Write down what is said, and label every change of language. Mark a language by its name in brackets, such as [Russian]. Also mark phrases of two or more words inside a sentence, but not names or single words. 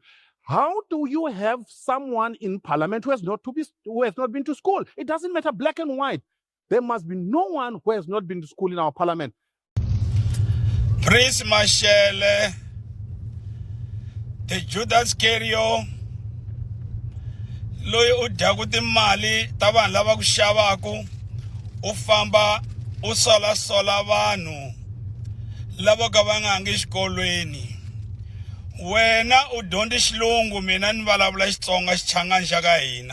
[English] How do you have someone in Parliament who has not been to school? It doesn't matter black and white. There must be no one who has not been to school in our Parliament. Prince Mashele, the Judas Kerio, [Tsonga] loyi u dyaku timali ta vanhu lava ku xavaku u famba u sola vanhu lava ka va nga hangi xikolweni. Wena u dyondze xilungu, mina ni vulavula Xitsonga xichangani xa ka hina.